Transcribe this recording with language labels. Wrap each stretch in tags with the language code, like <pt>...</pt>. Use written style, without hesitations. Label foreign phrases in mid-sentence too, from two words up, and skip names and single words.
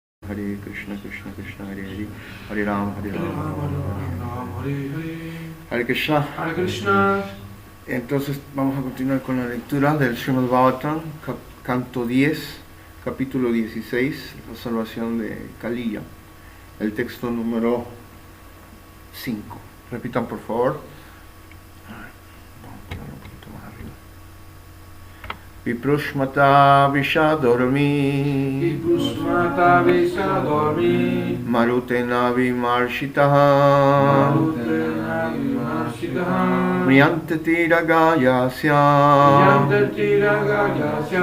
<sa>Hare Krishna, Krishna Krishna, Hare Hare, Hare Rama, Hare Rama, Hare Krishna. Hare Krishna.</sa> <es>Entonces vamos a continuar con la lectura del Srimad Bhagavatam, canto 10, capítulo 16, la salvación de Kaliya, el texto número 5. Repitan por favor. Vamos a ponerlo un poquito más arriba.</es> <sa>Viprushmata Vishadormi, Viprushmata Vishadormi, Marutena Vimarshitaha, Marutena Vimarshitaha, Mriyante Tiragayasya, Mriyante Tiragayasya,</sa>